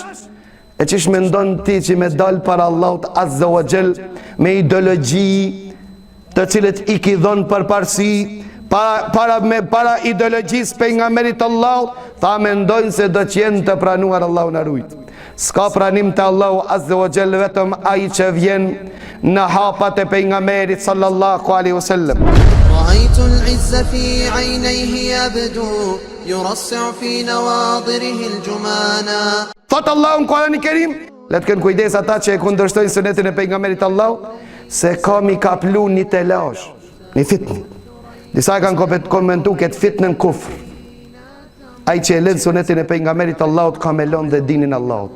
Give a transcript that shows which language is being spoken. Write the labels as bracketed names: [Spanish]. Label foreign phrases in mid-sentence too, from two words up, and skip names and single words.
[Albanian] E çish mendon ti që me dal para Allahut [Arabic] عز وجل [Albanian] me ideologji të cilët i ki dhon përparësi para ideologjisë pejgamberit Allahut, tha mendojnë se do të jenë të pranuar. Allahu na ruaj. S'ka pranim të Allahu [Arabic] عز وجل [Albanian] vetëm ai që vjen në hapat e pejgamberit [Arabic] صلى الله عليه وسلم. رأيت العز في عينيه يبدو يرصع في نواضره الجمانا. [Albanian] Thot Allahu në Kur'anin e Kerim, le të kenë kujdes ata që e kundërshtojnë sunetin e pejgamberit Allahu, se ka mi kaplu një telash, një fitnë. Disa kanë komentu këtë fitnën kufr. Ai që e lën sunetin e pejgamberit Allahut ka me lënë dhe dinin Allahut.